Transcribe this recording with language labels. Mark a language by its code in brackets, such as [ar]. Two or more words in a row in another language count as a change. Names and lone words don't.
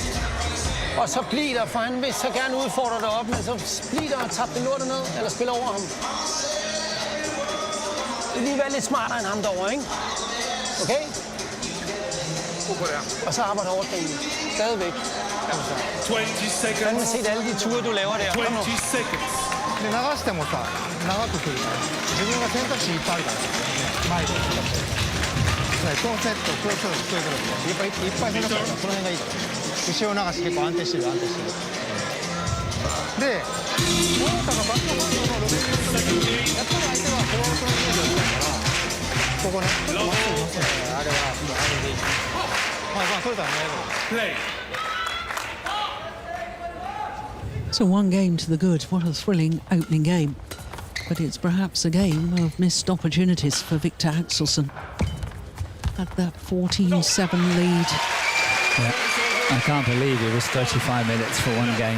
[da] Og så bliv der, for han vil så gerne udfordre dig op, men så bliv der og tab det lortet ned, eller spil over ham. Det vil lige være lidt smartere end ham derovre, ikke? Okay? Og så arbejder overtræningen. Stadigvæk. [en] 20 seconds. [da] Kan man se alle de ture, du laver der? [en] 20 seconds. [ja] で流してもさ長く来るから自分が選択肢いっぱいあるから前でコンセットこうするそういうことでいっぱい選択肢あるからその辺がいいから後ろ流し結構安定してるで桃田がバックハンドの6メートルやっぱり相手はフォアウトのイメージをしたからここねちょっとまっすぐあれはあれでいいまあ取れたらね [en] Play. So one game to the good. What a thrilling opening game. But it's perhaps a game of missed opportunities for Viktor Axelsen. At that 14-7 lead. Yeah. I can't believe it was 35 minutes for one game.